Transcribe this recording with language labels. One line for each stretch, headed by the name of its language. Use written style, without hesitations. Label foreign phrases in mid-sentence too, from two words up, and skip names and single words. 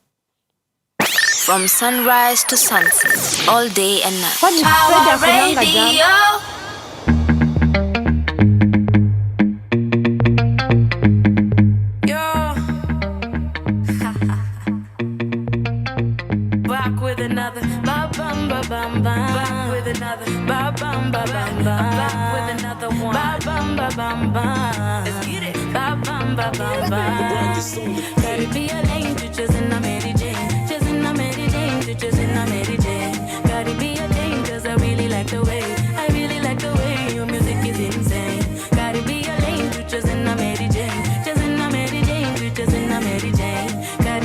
English: From sunrise to sunset, all day and night. Power Radio. Back with another ba bum ba bum bum. Back with another ba bum ba bum bum. Back with another one ba bum ba bum bum. Let's get it ba bum ba bum bum. Caribbean lane, just in a Mary Jane, just in a Mary Jane, just in a Mary Jane. Caribbean lane, 'cause I really like the way your music is insane. Caribbean lane, just in a Mary Jane, just in a Mary Jane, just in a Mary Jane.